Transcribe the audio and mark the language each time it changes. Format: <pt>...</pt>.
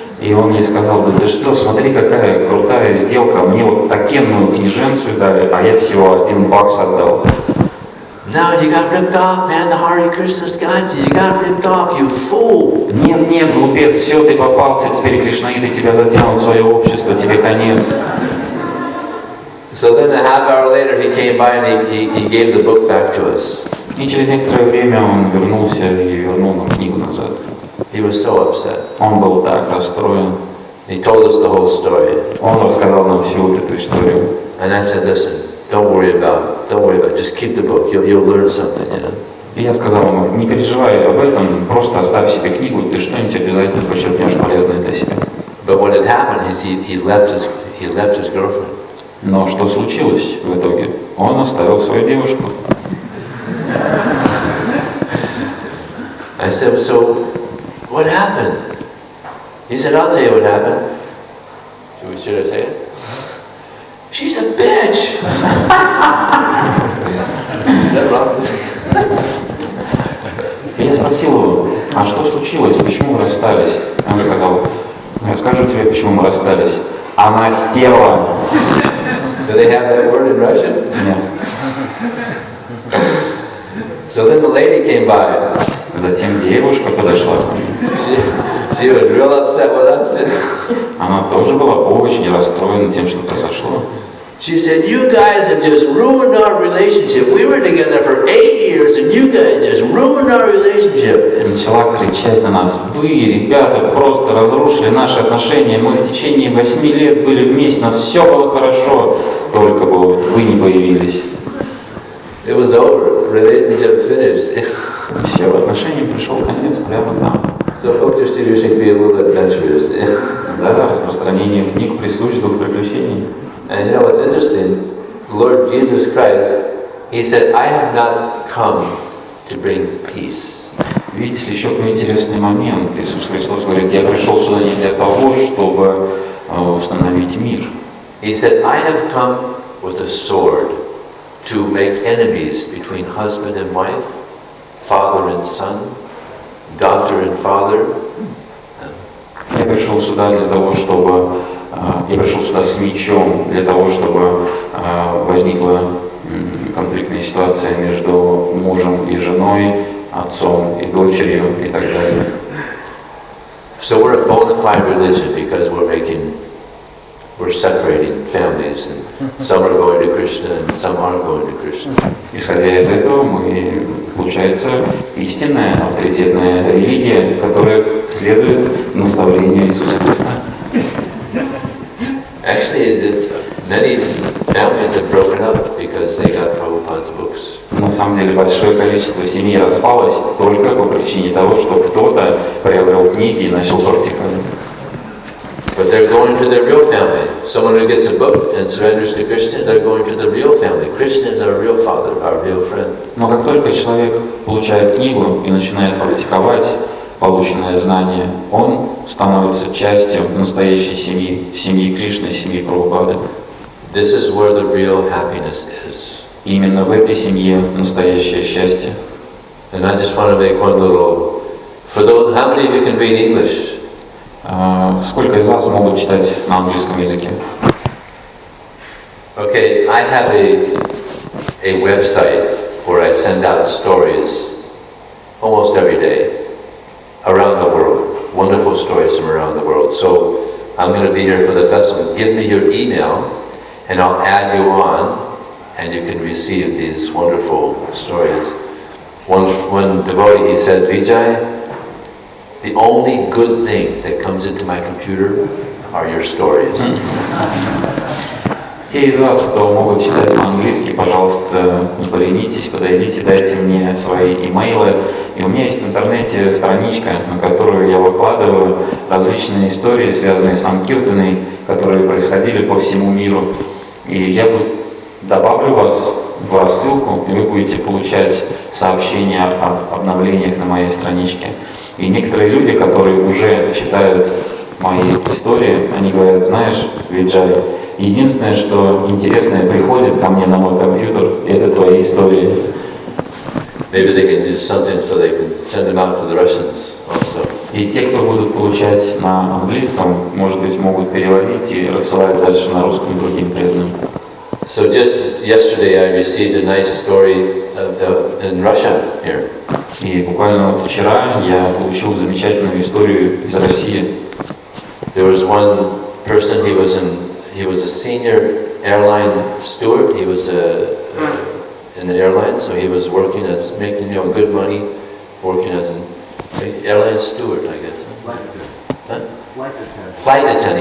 <ru>И он ей сказал, да ты что, смотри, какая крутая сделка, мне вот такенную книженцию дали, а я всего $1 отдал.</ru> <en>No, you got ripped off, man. The Hare Krishnas got you. You got ripped off, you fool.</en> <ru>Нет, глупец, все, ты попался, теперь кришнаиты тебя затянут в свое общество, тебе конец.</ru> <en>So then a half hour later he came by and he gave the book back to us.</en> <ru>И через некоторое время он вернулся и вернул нам книгу назад.</ru> <en>He was so upset.</en> <ru>Он был так расстроен.</ru> <en>He told us the whole story.</en> <ru>Он рассказал нам всю вот эту историю.</ru> <en>And I said, listen, don't worry about it. Just keep the book. You'll learn something,</en> <ru>И я сказал ему, не переживай об этом, просто оставь себе книгу, ты что-нибудь обязательно почерпнешь полезное для себя.</ru> <en>But what had happened is he left his girlfriend.</en> <ru>Но что случилось в итоге? Он оставил свою девушку.</ru> <en>I said, so what happened? He said, I'll tell you what happened. Should I say it? She's a bitch. Is that wrong?</en> <ru>Я спросил а что случилось, почему вы расстались? Он сказал, я скажу тебе, почему мы расстались. Она стерва.</ru> <en>Do they have that word in Russian?</en> <ru>Нет.</ru> <en>So then the lady came by.</en> <ru>Затем девушка подошла ко мне.</ru> <en>She was real upset with us.</en> <ru>Она тоже была очень расстроена тем, что произошло.</ru> <en>She said, "You guys have just ruined our relationship. We were together for 8 years, and you guys just ruined our relationship."</en> <ru>Начала кричать на нас: вы, ребята, просто разрушили наши отношения. Мы в течение 8 лет были вместе, у нас все было хорошо, только бы вот вы не появились.</ru> <en>It was over. The relationship finished.</en> <ru>Все, отношениям пришел конец прямо там.</ru> <en>So book distribution can be a little adventurous.</en> <ru>Да, распространение книг присущ дух приключений.</ru> <en>And you know what's interesting? Lord Jesus Christ, He said, "I have not come to bring peace."</en> <ru>Видите ли, еще такой интересный момент. Иисус Христос говорит, я пришел сюда не для того, чтобы установить мир.</ru> <en>He said, "I have come with a sword to make enemies between husband and wife, father and son, daughter and father."</en> <ru>Я пришел сюда для того, чтобы я пришел сюда с мечом, для того, чтобы возникла конфликтная ситуация между мужем и женой, отцом и дочерью и так далее.</ru> <en>So we're a bona fide religion because we're separating families, and some are going to Krishna and some aren't going to Krishna.</en> <ru>Исходя из этого, мы, получается, истинная, авторитетная религия, которая следует наставлению Иисуса Христа.</ru> <en>Actually, many families have broken up because they got Prabhupada's books.</en> <ru>На самом деле, большое количество семей распалось только по причине того, что кто-то приобрел книги и начал практиковать.</ru> <en>But they're going to their real family. Someone who gets a book and surrenders to Krishna, they're going to the real family. Krishna is our real father, our real friend.</en> <ru>Но как только человек получает книгу и начинает практиковать полученное знание, он становится частью настоящей семьи, семьи Кришны, семьи Прабхупады.</ru> <en>This is where the real happiness is.</en> <ru>Именно в этой семье настоящее счастье.</ru> <en>And I just want to make one little, for those, how many of you can read English?</en> <ru>Сколько из вас могут читать на английском языке?</ru> <en>Okay, I have a website where I send out stories almost every day around the world, wonderful stories from around the world. So I'm going to be here for the festival. Give me your email and I'll add you on and you can receive these wonderful stories. One devotee, he said, "Vijay, the only good thing that comes into my computer are your stories."</en> <ru>Те из вас, кто могут читать по-английски, пожалуйста, не поленитесь, подойдите, дайте мне свои имейлы. И у меня есть в интернете страничка, на которую я выкладываю различные истории, связанные с Санкиртаной, которые происходили по всему миру. И я добавлю вас в рассылку, и вы будете получать сообщения об обновлениях на моей страничке. И некоторые люди, которые уже читают мои истории, они говорят, знаешь, Виджай, единственное, что интересное приходит ко мне на мой компьютер, это твои истории.</ru> <en>Maybe they can do something so they can send them out to the Russians also.</en> <ru>И те, кто будут получать на английском, может быть, могут переводить и рассылать дальше на русском другим преданным.</ru> <en>So just yesterday I received a nice story in Russia here.</en> <ru>И буквально вот вчера я получил замечательную историю из России.</ru> <en>There was one person, he was a senior airline steward. He was in the airline, so he was working as, making good money, working as an airline steward, I guess. Huh? Flight attendant.</en>